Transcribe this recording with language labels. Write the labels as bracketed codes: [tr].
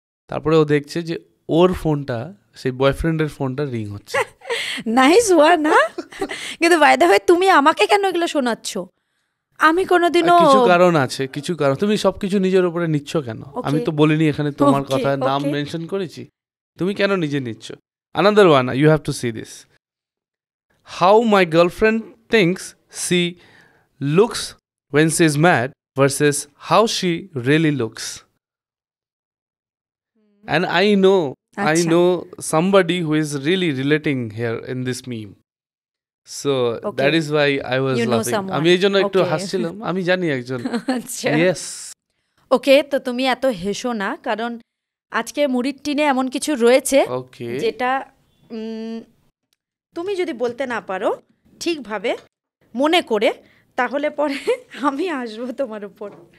[bn] তারপরে ও দেখছে যে ওর ফোনটা সেই বয়ফ্রেন্ডের ফোনটা রিং হচ্ছে। [en] Nice one না? [bn] কিন্তু [en] by the way [bn] তুমি আমাকে কেন এগুলো শোনাচ্ছ? আমি কোনোদিনও কিছু কারণ আছে, কিছু কারণ। তুমি সবকিছু নিজের উপরে নিচ্ছ কেন? আমি তো বলিনি এখানে তোমার কথা নাম মেনশন করেছি, তুমি কেন নিজে নিচ্ছ? [en] Another one, you have to see this. How my girlfriend thinks she looks when she's mad versus how she really looks. And I know somebody who is really relating here in this meme. So that is why I was laughing. [bn] আমি এই জন্য একটু হাসছিলাম, আমি জানি একজন। [en] Yes. [bn] ওকে, তো তুমি এত হেসো না, কারণ আজকে মুড়ির টিনে এমন কিছু রয়েছে যেটা তুমি যদি বলতে না পারো ঠিকভাবে মনে করে, তাহলে পরে আমি আসবো তোমার উপর।